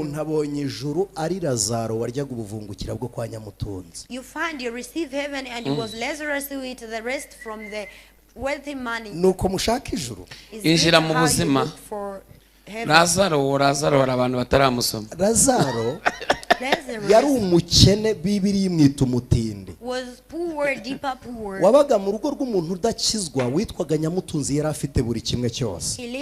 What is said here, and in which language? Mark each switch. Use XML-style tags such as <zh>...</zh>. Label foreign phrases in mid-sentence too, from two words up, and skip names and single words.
<rw>Umuntu abonye ijuru ari Lazaro waryaga ubuvungukira bwo kwa Nyamutunzi.</rw> <en>You find you receive heaven and it was Lazarus who ate the rest from the wealthy money.</en> <rw>Nuko mushaka ijuru. Injira mu buzima. Lazaro abantu bataramusoma. Lazaro yari umukene Bibiliya imwita umutindi. Wabaga mu rugo rw'umuntu udakizwa witwaga Nyamutunzi yari afite buri kimwe cyose.</rw>